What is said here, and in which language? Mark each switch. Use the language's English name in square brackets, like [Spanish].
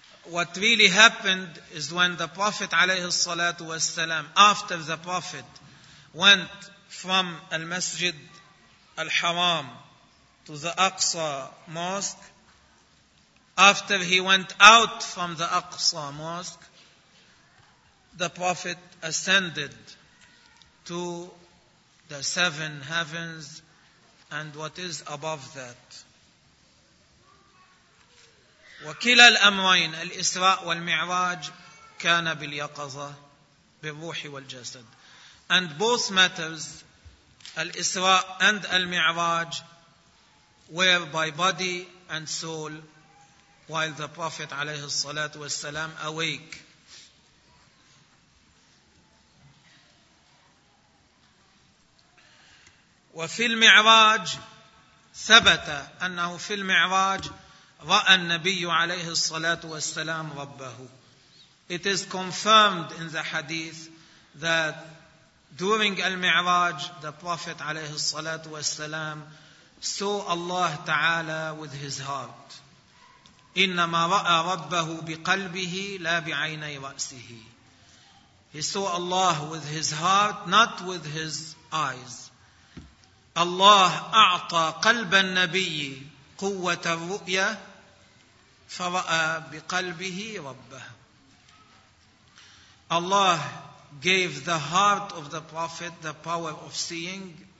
[English] What really happened is when the Prophet [Arabic] عليه الصلاة والسلام, [English] after the Prophet went from Al-Masjid Al-Haram to the Aqsa Mosque, after he went out from the Aqsa Mosque, the Prophet ascended to the seven heavens and what is above that. [Arabic] وكلا الأمرين الإسراء والمعراج كان باليقظة بالروح والجسد. [English] And both matters, الإسراء and المعراج, were by body and soul while the Prophet [Arabic] عليه الصلاة والسلام [English] awake. [Arabic] وفي المعراج ثبت أنه في المعراج رأى النبي عليه الصلاة والسلام ربه. [English] It is confirmed in the hadith that during al-Mi'raj, the Prophet [Arabic] عليه الصلاة والسلام [English] saw Allah تعالى with his heart. [Arabic] إنما رأى ربه بقلبه لا بعيني رأسه. [English] He saw Allah with his heart, not with his eyes. [Arabic] Allah أعطى قلب النبي قوة الرؤية فرأى بقلبه ربه. [English] Allah gave the heart of the Prophet the power of seeing.